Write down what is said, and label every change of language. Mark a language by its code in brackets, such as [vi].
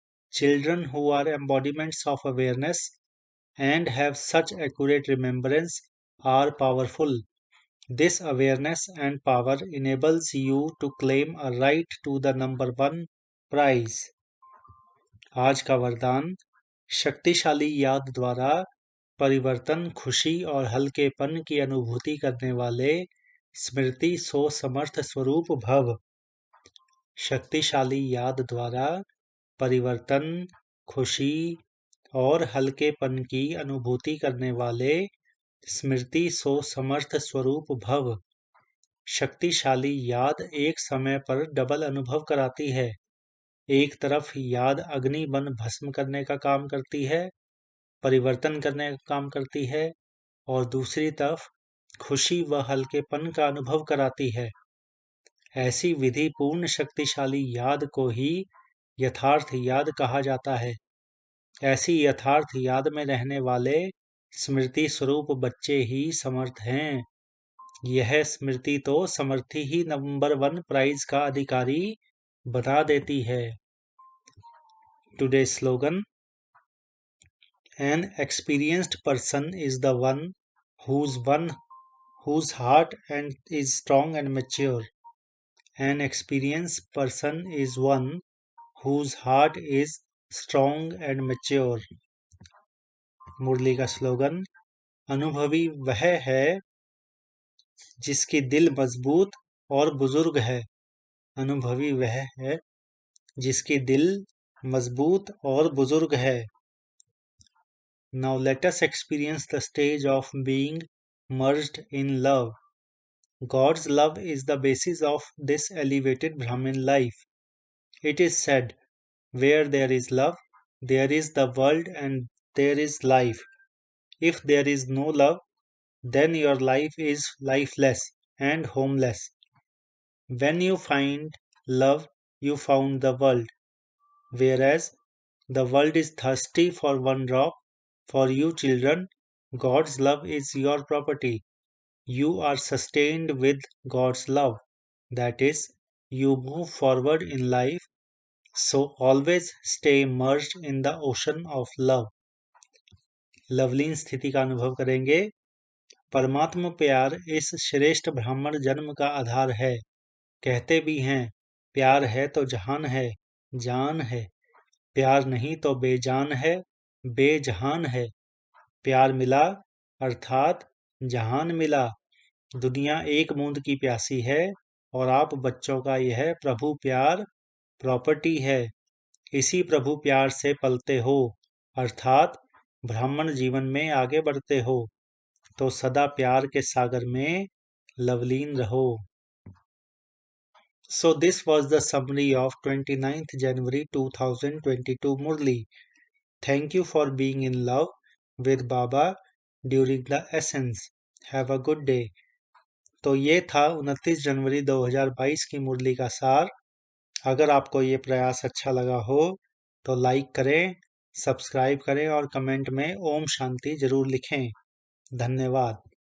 [en] Children who are embodiments of awareness and have such accurate remembrance are powerful. This awareness and power enables you to claim a right to the number 1 prize. [hi] आज का वरदान: शक्तिशाली याद द्वारा परिवर्तन, खुशी और हल्केपन की अनुभूति करने वाले स्मृति सो समर्थ स्वरूप भव। शक्तिशाली याद द्वारा परिवर्तन, खुशी और हल्केपन की अनुभूति करने वाले स्मृति सो समर्थ स्वरूप भव। शक्तिशाली याद एक समय पर डबल अनुभव कराती है। एक तरफ याद अग्नि बन भस्म करने का काम करती है, परिवर्तन करने का काम करती है, और दूसरी तरफ खुशी व हल्केपन का अनुभव कराती है। ऐसी विधि पूर्ण शक्तिशाली याद को ही यथार्थ याद कहा जाता है। ऐसी यथार्थ याद में रहने वाले स्मृति स्वरूप बच्चे ही समर्थ हैं। यह स्मृति तो समर्थी ही नंबर 1 प्राइज का अधिकारी बना देती है। [en] Today's slogan: An experienced person is the one whose heart and is strong and mature. An experienced person is one whose heart is strong and mature. [hi] मुरली का स्लोगन: अनुभवी वह है जिसकी दिल मजबूत और बुजुर्ग है। अनुभवी वह है जिसकी दिल मजबूत और बुजुर्ग है। [en] Now let us experience the stage of being merged in love. God's love is the basis of this elevated Brahmin life. It is said, where there is love, there is the world and there is life. If there is no love, then your life is lifeless and homeless. When you find love, you found the world. Whereas the world is thirsty for one drop, for you children, God's love is your property. You are sustained with God's love. That is, you move forward in life, so always stay immersed in the ocean of love. [hi] Lovleen स्थिति का अनुभव करेंगे। परमात्मा प्यार इस श्रेष्ठ ब्राह्मण जन्म का आधार है। कहते भी हैं, प्यार है तो जहान है, जान है। प्यार नहीं तो बेजान है, बेजहान है। प्यार मिला अर्थात जहान मिला। दुनिया एक बूंद की प्यासी है और आप बच्चों का यह प्रभु प्यार प्रॉपर्टी है। इसी प्रभु प्यार से पलते हो अर्थात ब्राह्मण जीवन में आगे बढ़ते हो, तो सदा प्यार के सागर में लवलीन रहो। [en] So this was the summary of 29th January 2022 Murli. Thank you for being in love with Baba during the essence. Have a good day. [hi] तो ये था 29 जनवरी 2022 की मुरली का सार। अगर आपको ये प्रयास अच्छा लगा हो तो लाइक करें, सब्सक्राइब करें और कमेंट में ओम शांति जरूर लिखें। धन्यवाद।